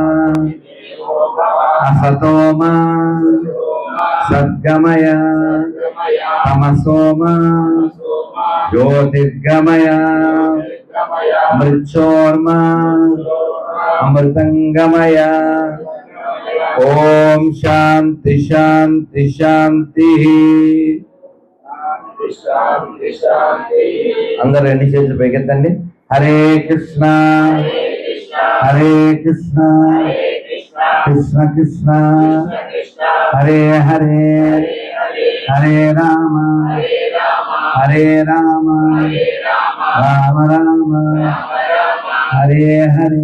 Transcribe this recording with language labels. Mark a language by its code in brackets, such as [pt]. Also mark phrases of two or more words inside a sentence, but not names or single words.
[sa] असतोमा सद्गमय, तमसोमा ज्योतिर्गमय, मृच्छोर्मा अमृतंगमय. ओम शांति शांति शांति. [te] అందరూ ఎన్ని చేతులు పైకెత్తండి. [sa] హరే కృష్ణ హరే కృష్ణ కృష్ణ కృష్ణ హరే హరే హరే రామ హరే రామ రామ రామ హరే హరే.